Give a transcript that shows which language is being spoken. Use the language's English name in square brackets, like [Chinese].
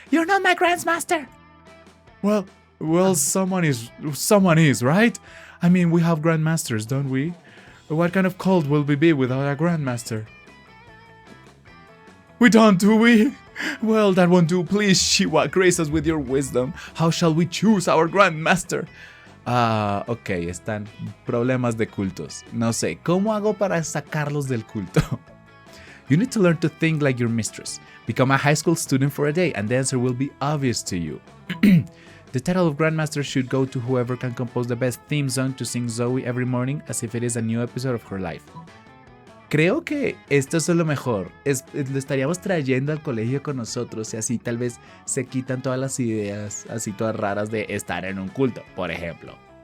[English] You're not my Grandmaster. Well, someone is, right? I mean, we have Grandmasters, don't we? What kind of cult will we be without a Grandmaster? We don't, do we? Well, that won't do. Please, Shiwa, grace us with your wisdom. How shall we choose our Grandmaster? [Spanish] Ok, están problemas de cultos. No sé, ¿cómo hago para sacarlos del culto? [English] You need to learn to think like your mistress. Become a high school student for a day, and the answer will be obvious to you. The title of Grandmaster should go to whoever can compose the best theme song to sing Zoe every morning as if it is a new episode of her life. [Spanish] Creo que esto es lo mejor. Lo estaríamos trayendo al colegio con nosotros y así tal vez se quitan todas las ideas así todas raras de estar en un culto, por ejemplo.